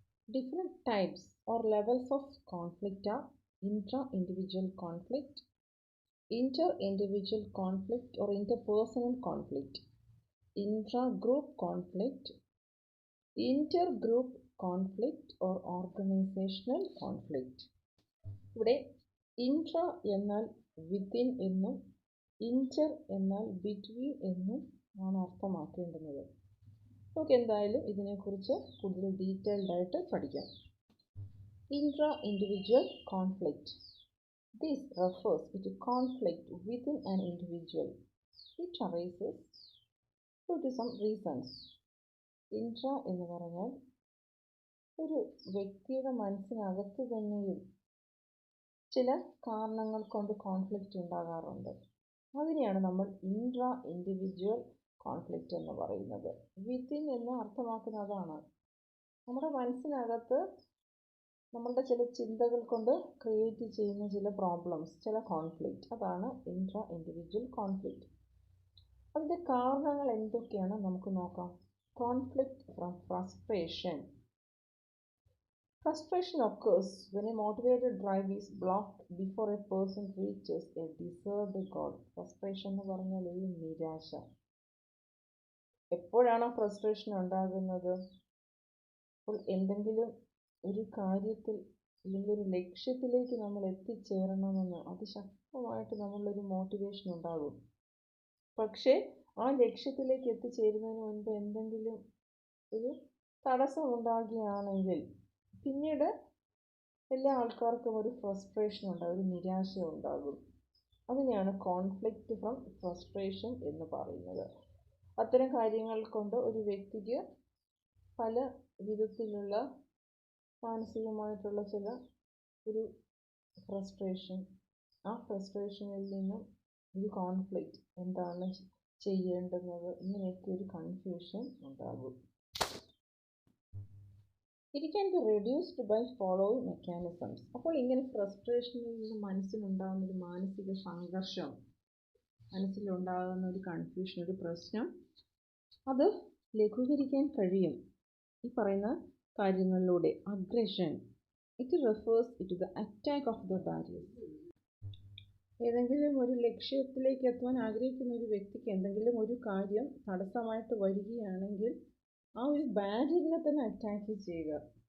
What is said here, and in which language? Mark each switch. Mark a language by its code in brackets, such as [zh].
[en] Different types or levels of conflict are intra-individual conflict, inter-individual conflict or interpersonal conflict, intra-group conflict, intergroup conflict or organizational conflict. [ml] ഇവിടെ intra എന്നാൽ within എന്നും inter എന്നാൽ between എന്നും ആണ് അർത്ഥമാക്കേണ്ടുന്നത്. നമുക്ക് എന്തായാലും ഇതിനെക്കുറിച്ച് കൂടുതൽ ഡീറ്റെയിൽഡ് ആയിട്ട് പഠിക്കാം. [en] Intra individual conflict. This refers to conflict within an individual. It arises due to some reasons. [ml] Intra എന്ന് പറഞ്ഞാൽ ഒരു വ്യക്തിയുടെ മനസ്സിനകത്ത് തന്നെയും ചില കാരണങ്ങൾ കൊണ്ട് കോൺഫ്ലിക്റ്റ് ഉണ്ടാകാറുണ്ട്. അതിനെയാണ് നമ്മൾ ഇൻട്രാ ഇൻഡിവിജ്വൽ കോൺഫ്ലിക്റ്റ് എന്ന് പറയുന്നത്. വിത്തിൻ എന്ന് അർത്ഥമാക്കുന്നതാണ് നമ്മുടെ മനസ്സിനകത്ത് നമ്മളുടെ ചില ചിന്തകൾ കൊണ്ട് ക്രിയേറ്റ് ചെയ്യുന്ന ചില പ്രോബ്ലംസ്, ചില കോൺഫ്ലിക്റ്റ്, അതാണ് ഇൻട്രാ ഇൻഡിവിജ്വൽ കോൺഫ്ലിക്റ്റ്. അതിൻ്റെ കാരണങ്ങൾ എന്തൊക്കെയാണ് നമുക്ക് നോക്കാം. [en] Conflict from frustration. Frustration occurs when a motivated drive is blocked before a person reaches a desired goal. [ml] Frustration എന്ന് പറഞ്ഞാൽ ഒരു നിരാശ. എപ്പോഴാണ് ഫ്രസ്ട്രേഷൻ ഉണ്ടാകുന്നത്? അപ്പോൾ എന്തെങ്കിലും ഒരു കാര്യത്തിൽ അല്ലെങ്കിൽ ഒരു ലക്ഷ്യത്തിലേക്ക് നമ്മൾ എത്തിച്ചേരണമെന്ന് അതിശക്തമായിട്ട് നമ്മളൊരു മോട്ടിവേഷൻ ഉണ്ടാകും. പക്ഷേ ആ ലക്ഷ്യത്തിലേക്ക് എത്തിച്ചേരുന്നതിന് മുൻപ് എന്തെങ്കിലും ഒരു തടസ്സം ഉണ്ടാകുകയാണെങ്കിൽ പിന്നീട് എല്ലാ ആൾക്കാർക്കും ഒരു ഫ്രസ്ട്രേഷൻ ഉണ്ടാകും, ഒരു നിരാശ ഉണ്ടാകും. അതിനെയാണ് കോൺഫ്ലിക്റ്റ് ഫ്രം ഫ്രസ്ട്രേഷൻ എന്ന് പറയുന്നത്. അത്തരം കാര്യങ്ങൾ കൊണ്ട് ഒരു വ്യക്തിക്ക് പല വിധത്തിലുള്ള മാനസികമായിട്ടുള്ള ചില ഒരു ഫ്രസ്ട്രേഷൻ, ആ ഫ്രസ്ട്രേഷനിൽ നിന്നും ഒരു കോൺഫ്ലിക്റ്റ്, എന്താണ് ചെയ്യേണ്ടുന്നത്, ഇങ്ങനെയൊക്കെ ഒരു കൺഫ്യൂഷൻ ഉണ്ടാകും. [en] It can be reduced by following mechanisms. [ml] അപ്പോൾ ഇങ്ങനെ ഫ്രസ്ട്രേഷനിൽ നിന്ന് മനസ്സിലുണ്ടാകുന്ന ഒരു മാനസിക സംഘർഷം, മനസ്സിലുണ്ടാകുന്ന ഒരു കൺഫ്യൂഷൻ, ഒരു പ്രശ്നം, അത് ലഘൂകരിക്കാൻ കഴിയും ഈ പറയുന്ന കാര്യങ്ങളിലൂടെ. Aggression. [en] It refers to the attack of the barrier. [ml] ഏതെങ്കിലും ഒരു ലക്ഷ്യത്തിലേക്ക് എത്തുവാൻ ആഗ്രഹിക്കുന്ന ഒരു വ്യക്തിക്ക് എന്തെങ്കിലും ഒരു കാര്യം തടസ്സമായിട്ട് വരികയാണെങ്കിൽ ആ ഒരു ബാരിയറിനെ തന്നെ അറ്റാക്ക് ചെയ്യുക.